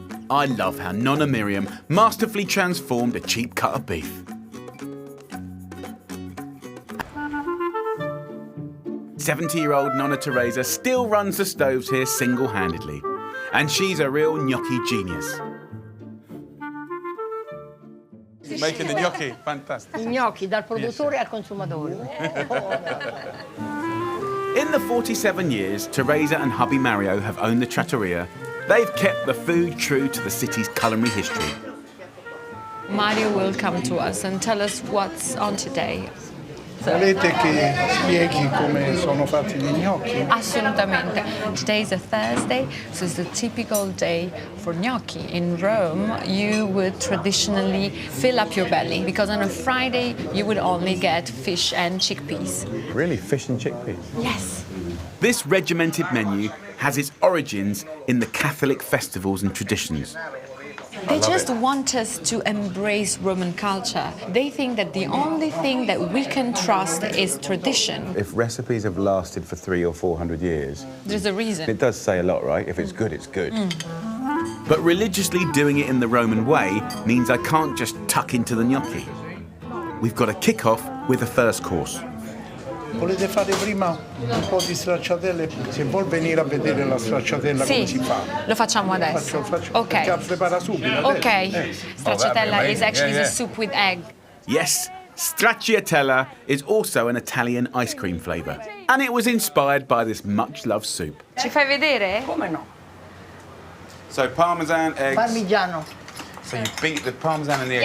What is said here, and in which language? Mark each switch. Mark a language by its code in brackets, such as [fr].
[en] I love how Nonna Miriam masterfully transformed a cheap cut of beef. '70-year-old Nonna Teresa still runs the stoves here single-handedly, and she's a real gnocchi genius. Making the gnocchi, fantastic. [it] I gnocchi dal produttore al consumatore. [en] In the 47 years Teresa and hubby Mario have owned the trattoria, they've kept the food true to the city's culinary history. Mario will come to us and tell us what's on today. [it] Volete che spieghi come sono fatti gli gnocchi? Assolutamente. [en] Today is a Thursday, so it's a typical day for gnocchi. In Rome, you would traditionally fill up your belly because on a Friday you would only get fish and chickpeas. Really, fish and chickpeas? Yes. This regimented menu has its origins in the Catholic festivals and traditions. They just want us to embrace Roman culture. They think that the only thing that we can trust is tradition. If recipes have lasted for 300 or 400 years, There's a reason. it does say a lot, right? If it's good, it's good. But religiously doing it in the Roman way means I can't just tuck into the gnocchi. We've got to kick off with the first course. [it] Volete fare prima un po' di stracciatelle? Se vuol venire a vedere la stracciatella come si fa. Lo facciamo adesso. Perché la prepara subito. Ok. [en] Stracciatella is actually the soup with egg. Yes, stracciatella is also an Italian ice cream flavour. And it was inspired by this much-loved soup. [it] Ci fai vedere? Come no? [en] So parmesan, eggs. [it] Parmigiano. [en] So you beat the parmesan and the eggs